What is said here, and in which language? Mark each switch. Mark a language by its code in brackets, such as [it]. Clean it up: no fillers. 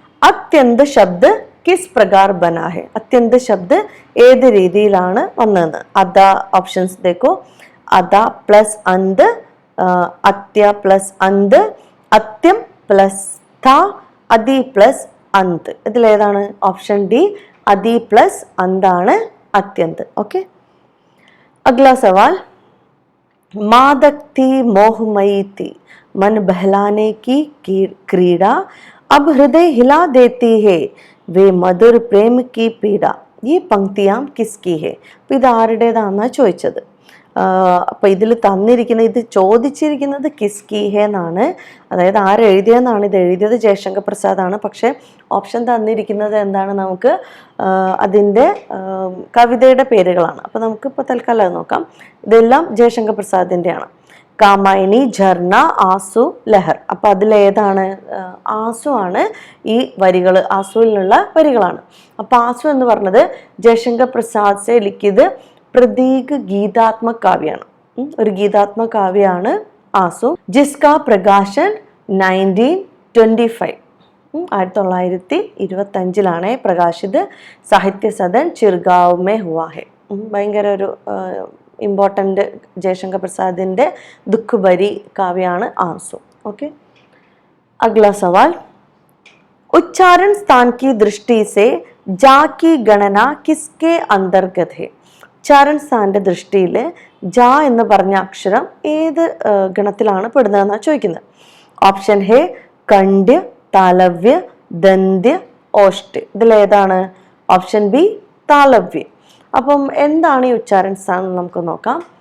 [hi] അത്യന്ത ശബ്ദ് കിസ് പ്രകാർ ബനാ ഹെ, [ml] അത്യന്ത ശബ്ദ് ഏത് രീതിയിലാണ് വന്നതെന്ന്. അദ ഓപ്ഷൻസ് ദേക്കോ. അദ പ്ലസ് അന്ത്, അത്യ പ്ലസ് അന്ത്, അത്യം പ്ലസ് ത, അതി പ്ലസ് അന്ത്. ഇതിലേതാണ്? ഓപ്ഷൻ ഡി, അതി പ്ലസ് അന്താണ് അത്യന്ത്. [hi] ഓക്കെ, अगला सवाल, मादक थी मोहमयी थी मन बहलाने की क्रीड़ा अब हृदय हिला देती है वे मधुर प्रेम की पीड़ा, ये पंक्तियां किसकी है? [ml] അപ്പോൾ ഇത് ആരുടേതാണെന്നാണ് ചോദിച്ചത്. അപ്പോൾ ഇതിൽ തന്നിരിക്കുന്ന, ഇത് ചോദിച്ചിരിക്കുന്നത് [hi] കിസ്കി ഹെ [ml] എന്നാണ്. അതായത് ആരെഴുതിയെന്നാണ്. ഇത് എഴുതിയത് ജയശങ്കർ പ്രസാദാണ്. പക്ഷേ ഓപ്ഷൻ തന്നിരിക്കുന്നത് എന്താണ്, നമുക്ക് അതിൻ്റെ കവിതയുടെ പേരുകളാണ്. അപ്പോൾ നമുക്കിപ്പോൾ തൽക്കാലം അത് നോക്കാം. ഇതെല്ലാം ജയശങ്കർ പ്രസാദിൻ്റെയാണ്. കാമായിനി, ഝർണ, ആസു, ലഹർ. അപ്പോൾ അതിലേതാണ്? ആസു ആണ് ഈ വരികൾ, ആസുവിൽ നിന്നുള്ള വരികളാണ്. അപ്പോൾ ആസു എന്ന് പറഞ്ഞത് ജയശങ്കർ പ്രസാദ് [hi] സെ ലിഖിത് പ്രതീക് [ml] ഗീതാത്മക കാവ്യാണ്. ഒരു ഗീതാത്മക കാവ്യാണ് ആസു. [hi] ജിസ്കാ പ്രകാശൻ 1925, 1925 പ്രകാശിത്. സാഹിത്യ സദൻ ചിർഗാവ് മേ ഹുവാ ഹെ. [ml] ഭയങ്കര ഒരു ഇമ്പോർട്ടൻ്റ് ജയശങ്കർ പ്രസാദിൻ്റെ ദുഃഖഭരി കാവ്യാണ് ആസു. [hi] ഓക്കെ, अगला सवाल, उच्चारण स्थान की दृष्टि से जा की गणना किसके अंतर्गत है? [ml] ഉച്ചാരണ സ്ഥാനന്റെ ദൃഷ്ടിയിൽ ജ എന്ന് പറഞ്ഞ അക്ഷരം ഏത് ഗണത്തിലാണ് പെടുന്നതെന്നാണ് ചോദിക്കുന്നത്. ഓപ്ഷൻ ഹെ കണ്ഡ്യ, താലവ്യ, ദന്ത്യ, ഓഷ്ട്യ. ഇതിലേതാണ്? Option B, താലവ്യ. അപ്പം എന്താണ് ഈ ഉച്ചാരണ സ്ഥാനം നമുക്ക് നോക്കാം.